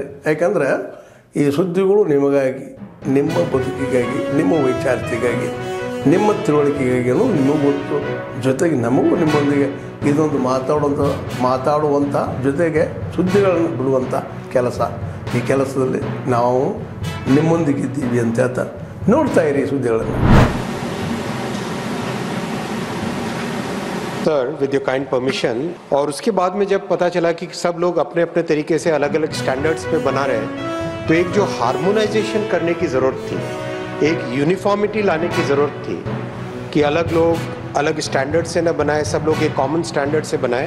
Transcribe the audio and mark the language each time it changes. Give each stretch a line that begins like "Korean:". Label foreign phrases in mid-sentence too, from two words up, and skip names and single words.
Kannada: ಯಾಕಂದರೆ ಈ ಸುದ್ದಿಗಳು ನಿಮಗಾಗಿ, ನಿಮ್ಮ ಬದುಕಿಗಾಗಿ, ನಿಮ್ಮ ವೈಚಾರಿಕೆಗಾಗಿ, ನಿಮ್ಮ ತಿಳುವಳಿಕೆಗಾಗಿಯೂ ನಿಮಗೂ ಗೊತ್ತು. ಜೊತೆಗೆ ನಮಗೂ ನಿಮ್ಮೊಂದಿಗೆ ಇದೊಂದು ಮಾತಾಡುವಂಥ ಜೊತೆಗೆ ಸುದ್ದಿಗಳನ್ನು ಬಿಡುವಂಥ ಕೆಲಸ. ಈ ಕೆಲಸದಲ್ಲಿ ನಾವು ನಿಮ್ಮೊಂದಿಗಿದ್ದೀವಿ ಅಂತ ಹೇಳ್ತಾ ನೋಡ್ತಾ ಇರಿ ಸುದ್ದಿಗಳನ್ನು.
Hindi: सर,
English: with your kind permission,
Hindi: और उसके बाद में जब पता चला कि सब लोग अपने अपने तरीके से अलग अलग स्टैंडर्ड्स पे बना रहे हैं, तो एक जो हार्मोनाइजेशन करने की ज़रूरत थी, एक यूनिफॉर्मिटी लाने की ज़रूरत थी कि अलग लोग अलग स्टैंडर्ड से न बनाए, सब लोग एक
English: common standard
Hindi: से बनाए.